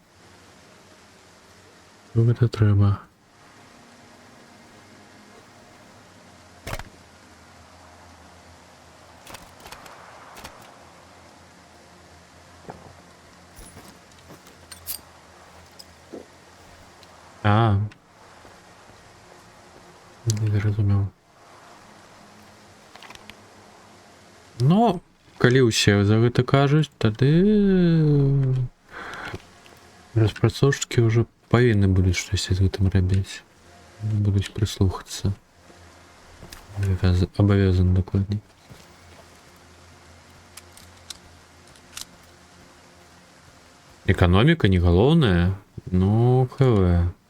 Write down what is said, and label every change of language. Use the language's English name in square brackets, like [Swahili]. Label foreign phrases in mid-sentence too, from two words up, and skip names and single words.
[Ukrainian] Що це треба? А. Не зрозумів. Ну, коли усе [Belarusian] за гэта кажуць, тады распрацоўшчыкі ўжо павінны будуць штосьці з гэтым рабіць. Будуць прыслухацца. Абавязаны дакладней. Эканоміка не галоўная, ну, хв.